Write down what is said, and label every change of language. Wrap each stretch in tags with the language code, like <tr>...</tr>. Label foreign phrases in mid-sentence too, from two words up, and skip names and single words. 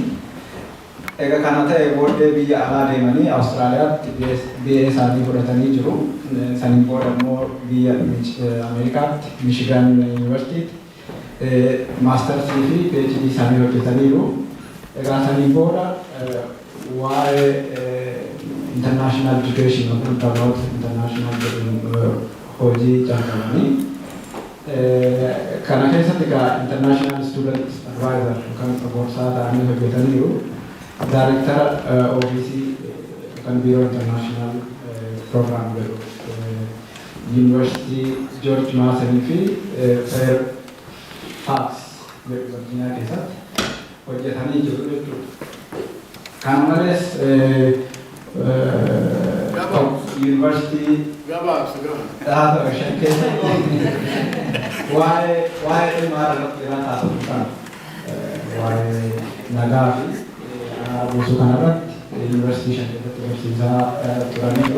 <om>Egaa kana ta'e booddee biyya alaa deemanii Awustiraaliyaatti BA isaanii fudhatanii jiru. Saniin booda immoo biyya Ameerikaatti Michigan Universitytti maastarsii fi PhD isaanii hojjetaniiru. Egaa saniin booda waa'ee</om> <en>international education about international</en> <om>hojii jalqabanii. Kana keessatti egaa</om> <en>international student advisor</en> <om>yookaan gorsaa ta'anii hojjetaniiru. Director OBC kan Bureau International Program University George Mason fi Fairfax Virginia keessatti hojjetanii jiru jechuudha. Kana malees University waa'ee dhimma irratti taasifamu waa'ee nagaa fi buusuu kanarratti University keessatti barsiisaa turaniiru.</om>